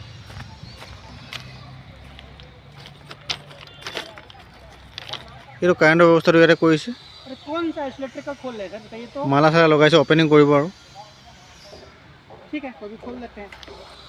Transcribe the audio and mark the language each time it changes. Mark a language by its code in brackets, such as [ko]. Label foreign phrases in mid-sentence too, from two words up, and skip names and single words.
[as] এইটো কাৰেণ্টৰ ব্যৱস্থাটো ইয়াতে কৰিছে। [hi] अरे कौन सा इलेक्ट्रिक का खोल रहे हैं सर, बताइए तो। [as] মালা চালা লগাইছে, অপেনিং কৰিব আৰু [hi] ठीक है, अभी खोल लेते हैं।